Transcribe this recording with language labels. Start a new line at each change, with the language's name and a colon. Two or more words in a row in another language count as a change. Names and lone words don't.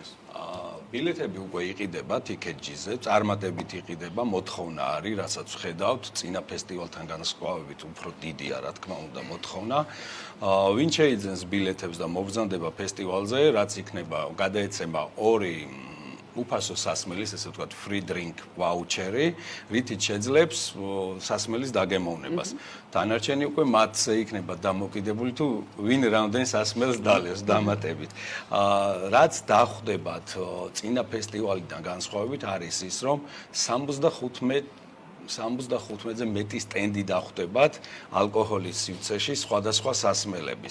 Georgian: ბილეთები უკვე იყიდება TicketJet-ზე, წარმატებით იყიდება, მოთხოვნა არის, რასაც ვხედავთ, წინა ფესტივალთან განსხვავებით უფრო დიდია, რა თქმა უნდა, მოთხოვნა. ვინ შეიძენს ბილეთებს და მობრძანდება ფესტივალზე, რაც იქნება გადაეცემა 2 უფასო სასმელის, ესე ვთქვათ,
English: free drink voucher-
Georgian: ი, რითიც შეძლებს სასმელის დაგემოვნებას. დანარჩენი უკვე მათზე იქნება დამოკიდებული თუ ვინ რამდენ სასმელს დალევს დამატებით. რაც დახვდებათ წინა ფესტივალიდან განსხვავებით არის ის, რომ 75-ზე მეტი სტენდი დახვდებათ ალკოჰოლის სივრცეში სხვადასხვა სასმელების.